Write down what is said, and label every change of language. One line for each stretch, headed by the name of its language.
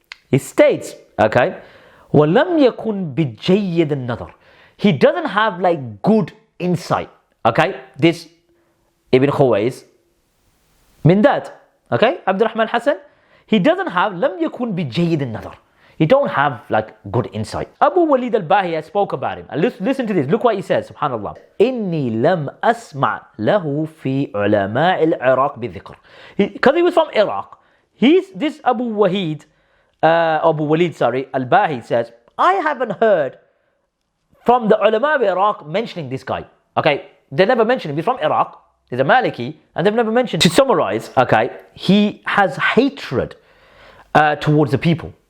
English: He states, okay,
Arabic: وَلَمْ يَكُنْ بِجَيِّدِ النَّظَرِ,
English: he doesn't have like good insight. Okay, this Ibn Khuways bin Dad, okay, Abdulrahman Hassan, he doesn't have
Arabic: لم يكن بجيد النظر.
English: He don't have like good insight. Abu Walid al-Bahi spoke about him. And listen to this. Look what he says. Subhanallah.
Arabic: إني لم أسمع له في علماء العراق بالذكر.
English: Because he was from Iraq. This Abu Walid al-Bahi says, I haven't heard from the ulama of Iraq mentioning this guy. Okay, they never mentioned him. He's from Iraq. He's a Maliki, and they've never mentioned. To summarize, okay, he has hatred towards the people.